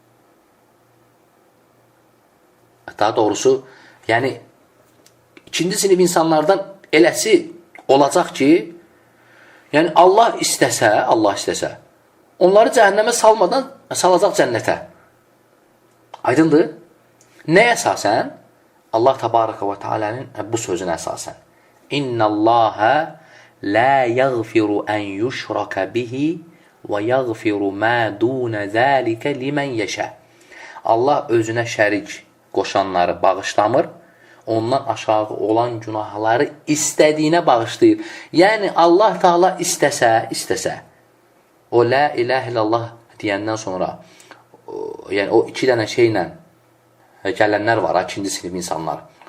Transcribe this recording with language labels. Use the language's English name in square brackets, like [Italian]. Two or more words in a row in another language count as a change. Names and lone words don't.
[Azerbaijani] Daha doğrusu, yəni, ikinci sinif insanlardan eləsi olacaq ki, yəni Allah istəsə, onları cəhənnəmə salmadan salacaq cənnətə. Aydındır? Nəyə əsasən? Allah [Arabic] تبارك وتعالى'nın [Azerbaijani] bu sözünə əsasən. [Arabic] İnnəlləhə لا يغفر أن يشرك به ويغفر ما دون ذلك لمن يشاء. [Azerbaijani] Allah özünə şərik qoşanları bağışlamır, ondan aşağı olan günahları istədiyinə bağışlayır. Yəni Allah Taala istəsə, o [Arabic] لا إله إلا الله [Azerbaijani] deyəndən sonra, yəni o iki dənə şeylə gələnlər var, ikinci sinif insanlar.